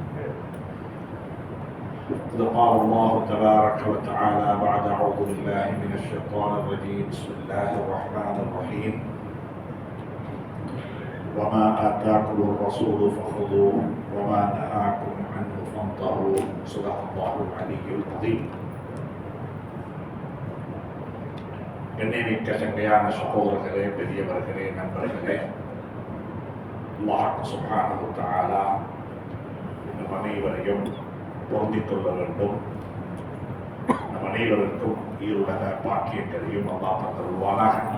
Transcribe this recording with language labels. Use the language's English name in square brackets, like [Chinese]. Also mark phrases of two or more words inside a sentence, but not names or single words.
[Arabic] قال الله تبارك وتعالى بعد أعوذ بالله من الشيطان الرجيم بسم الله الرحمن الرحيم وما آتاكم الرسول فخذوه وما نهاكم عنه فانتهوا صدق الله العلي العظيم. [Tamil] கண்ணியமிக்க சங்கையான சகோதரர்களே, பெரியவர்களே, நண்பர்களே, அல்லாஹ் [Arabic] سبحانه وتعالى [Tamil] நம் அனைவரையும் பொருந்திக் கொள்ள வேண்டும். நம் அனைவருக்கும் ஈருலக பாக்கியங்களையும் அல்லாஹ் தந்தருள்வானாக.